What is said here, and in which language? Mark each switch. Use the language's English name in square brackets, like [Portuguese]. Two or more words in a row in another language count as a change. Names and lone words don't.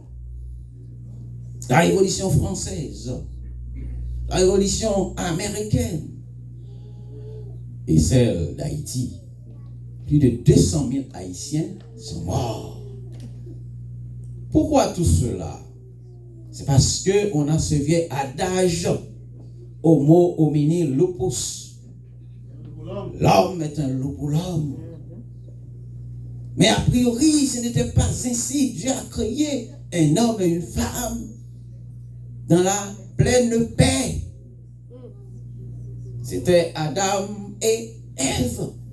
[French] La Révolution française, la Révolution américaine et celle d'Haïti. Plus de 200 000 Haïtiens sont morts. Pourquoi tout cela? C'est parce qu'on a ce vieil adage [Latin] homo homini lupus. [French] L'homme est un loup pour l'homme. Mais a priori, ce n'était pas ainsi. Dieu a créé un homme et une femme dans la pleine paix. C'était Adam et Ève.